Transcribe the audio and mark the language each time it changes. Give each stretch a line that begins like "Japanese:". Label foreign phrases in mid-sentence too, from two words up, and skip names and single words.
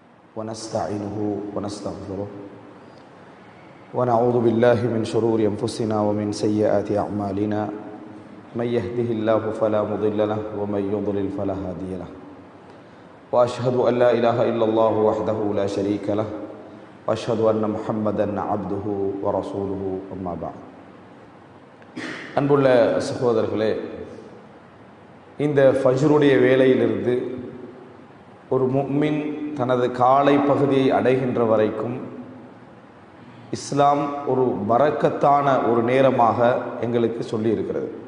Arabic: ونستعينه ونستغفره ونعوذ بالله من شرور أنفسنا ومن سيئات أعمالنا من يهده الله فلا مضل له ومن يضلل فلا هادي له وأشهد أن لا إله إلا الله وحده لا شريك له وأشهد أن محمدا عبده ورسوله أما بعد.
Tamil: அன்புள்ள சகோதரர்களே, இந்த ஃபஜ்ருடைய வேளையிலிருந்து ஒரு முஃமின் தனது காலை பகுதியை அடைகின்ற வரைக்கும் இஸ்லாம் ஒரு பரக்கத்தான ஒரு நேரமாக எங்களுக்கு சொல்லியிருக்கிறது.